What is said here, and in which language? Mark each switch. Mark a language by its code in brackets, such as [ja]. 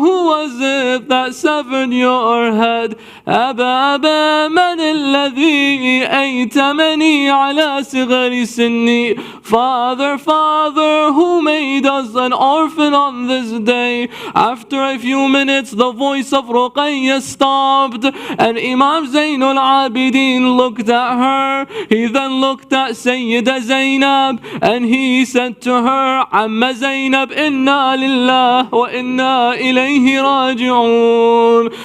[en] who was it that severed your head? [ar] أبا أبا من الذي أيتمني على صغر سني? [en] Father, Father, who made us an orphan on this day? After a few minutes, the voice of Ruqayya stopped, and Imam Zainul Abidin looked at her. He then looked at Sayyida Zainab, and he said to her, Amma Zainab, inna lillah wa inna ilayhi raji'un.